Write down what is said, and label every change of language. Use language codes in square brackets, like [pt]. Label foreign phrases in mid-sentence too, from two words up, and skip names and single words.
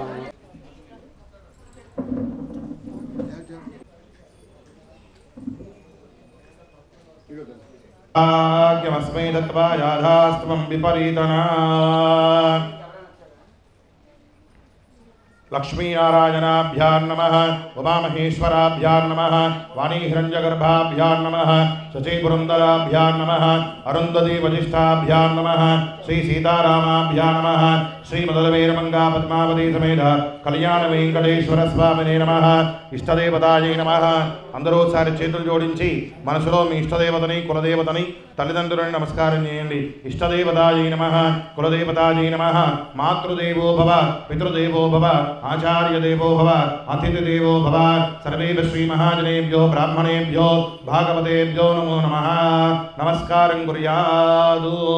[sa] आज्ञमस्मै दत्त्वा याधास्त्वं विपरीतना लक्ष्मीनारायणाभ्यां नमः उमामहेश्वराभ्यां नमः वाणीहिरण्यगर्भाभ्यां नमः शचीपुरन्दराभ्यां नमः अरुन्धती वजिष्ठाभ्यां नमः श्री सीतारामाभ्यां नमः श्रीमदलवीरमंगा पद्मावती समेत कल्याण वेंकटेश्वर स्वामिने नमः इष्टदेवतायै नमः [te] అందరూ ఒకసారి చేతులు జోడించి మనసులో మీ ఇష్టదేవతని కులదేవతని తల్లిదండ్రులని నమస్కారం చేయండి. [sa] ఇష్టదేవతాయై నమః కులదేవతాయై నమః మాతృదేవో భవ పితృదేవో భవ ఆచార్యదేవో భవ అతిథిదేవో భవ సర్వేభ్యో శ్రీ మహాజనేభ్యో బ్రాహ్మణేభ్యో భాగవతేభ్యో నమో నమః నమస్కారం కుర్యాదు.